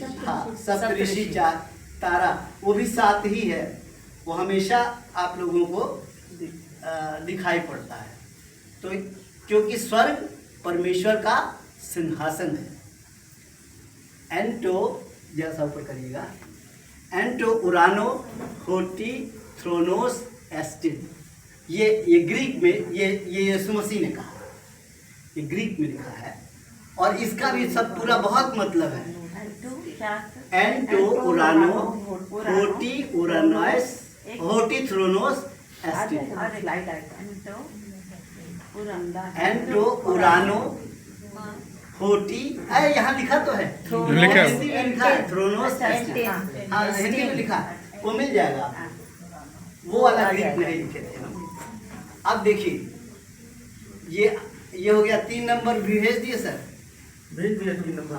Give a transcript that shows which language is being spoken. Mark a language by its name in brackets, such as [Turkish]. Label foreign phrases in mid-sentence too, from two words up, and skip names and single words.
[Hindi] हाँ, सप्तऋषि तारा, वो भी 7 ही है। वो हमेशा आप लोगों को दिखाई पड़ता है। तो क्योंकि स्वर्ग परमेश्वर का सिंहासन है। एंटो, जैसा ऊपर करिएगा, [Greek] ἐν τῷ οὐρανῷ ὅτι θρόνος ἐστίν, [Hindi] ये ग्रीक में ये यीशु मसीह ने कहा, ये ग्रीक में लिखा है और इसका भी सब पूरा बहुत मतलब है। [Greek] ἐν τῷ οὐρανῷ ὅτι οὐρανός ὅτι θρόνος ἐστίν, ἐν τῷ οὐρανῷ ὅτι, [Hindi] अरे यहाँ लिखा तो है, लिखा है। हिंदी में लिखा है [Greek] θρόνος ἐστίν, [Hindi] हाँ हिंदी में लिखा है, वो मिल जाएगा आपको। वो वाला ग्रीक नहीं लिखे थे ना। अब देखिए ये हो गया 3 नंबर भी भेज दिए सर, भेज दिया 3 नंबर